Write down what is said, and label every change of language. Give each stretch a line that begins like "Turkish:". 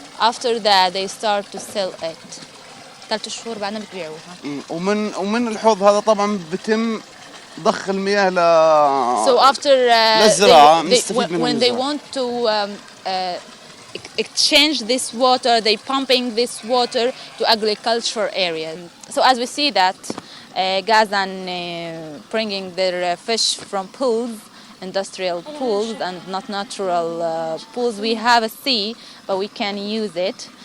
English: After that they start to sell it.
Arabic: 3 شهور بعدين بتبيعوها. ومن الحوض هذا طبعا بتم ضخ المياه
English: So after
Arabic: للزراعة
English: when they want to exchange this water they pumping this water to agriculture area. So as we see that Gazan bringing their fish from pools, industrial pools and not natural pools. We have a sea but we can use it.